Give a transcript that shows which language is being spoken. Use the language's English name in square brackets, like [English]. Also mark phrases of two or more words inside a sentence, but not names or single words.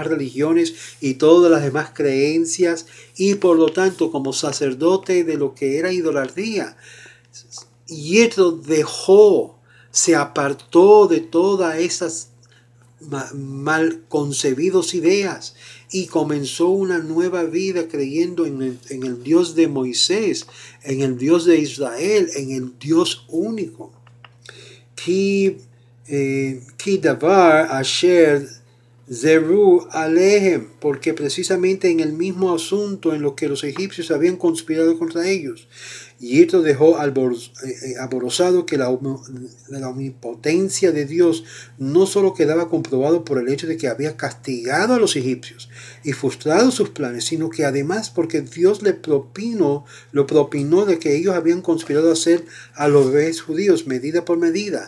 [Spanish] religiones y todas las demás creencias, y por lo tanto, como sacerdote de lo que era idolatría, Yitro se apartó de todas esas mal concebidas ideas y comenzó una nueva vida creyendo en el Dios de Moisés, en el Dios de Israel, en el Dios único. [Hebrew] כי דבר אשר זדו עליהם, [Spanish] porque precisamente en el mismo asunto en lo que los egipcios habían conspirado contra ellos, Yitro dejó alborozado que la omnipotencia de Dios no solo quedaba comprobado por el hecho de que había castigado a los egipcios y frustrado sus planes, sino que además porque Dios lo propinó de que ellos habían conspirado a hacer a los bebés judíos medida por medida.